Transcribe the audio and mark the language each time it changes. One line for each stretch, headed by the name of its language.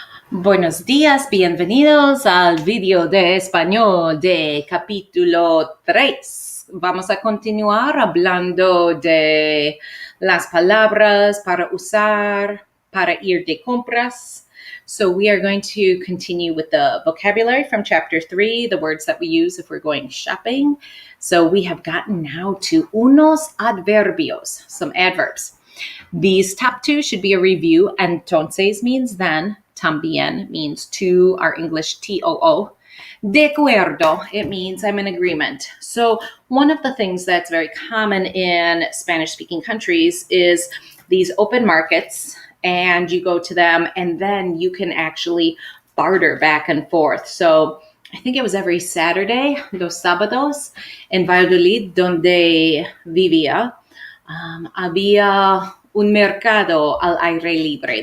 Spanish: Buenos días, bienvenidos al video de español de capítulo 3. Vamos a continuar hablando de las palabras para usar, para ir de compras.
English: So we are going to continue with the vocabulary from chapter 3, the words that we use if we're going shopping. So we have gotten now to
Spanish: unos adverbios,
English: some adverbs. These top two should be a review. Entonces means then. También means to, our English TOO.
Spanish: De acuerdo,
English: it means I'm in agreement. So one of the things that's very common in Spanish-speaking countries is these open markets, and you go to them, and then you can actually barter back and forth. So I think it was every Saturday,
Spanish: los sábados, in Valladolid, donde vivía, había un mercado al aire libre.